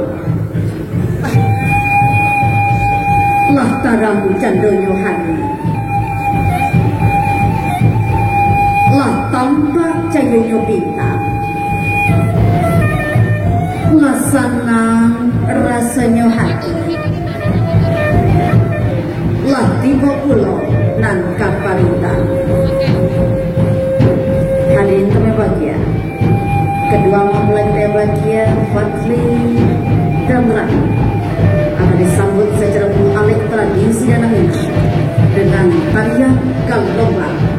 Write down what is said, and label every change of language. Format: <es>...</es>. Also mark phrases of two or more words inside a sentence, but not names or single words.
<min>lah taramu candonyo hari, lah tampak cahayanya bintang, lah senang rasanya hati, lah tiba pulau nan kaparita.</min> <id>Hadirin kami bahagia, kedua mempelai kita bahagia Fadli dan Rani akan disambut secara alek tradisi dan Minang dengan tarian gelombang.</id>